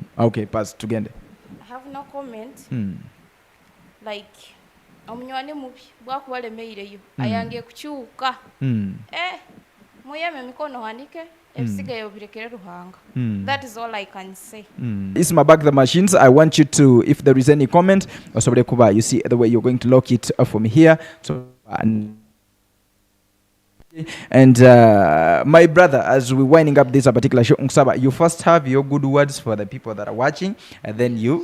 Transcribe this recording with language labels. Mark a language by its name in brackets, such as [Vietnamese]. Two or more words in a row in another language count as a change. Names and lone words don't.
[English] Okay, pass to Gende. I have no comment. [Tooro] Like omunywani mubi bwakubalemeyireyo ayange kukyuka muyeme mikono hanike ebisigaye birekere ruhanga. [English] That is all I can say. Isma back the machines. I want you to, if there is any comment, you see the way you're going to lock it from here. So and my brother, as we're winding up this particular show, you first have your good words for the people that are watching, and then you.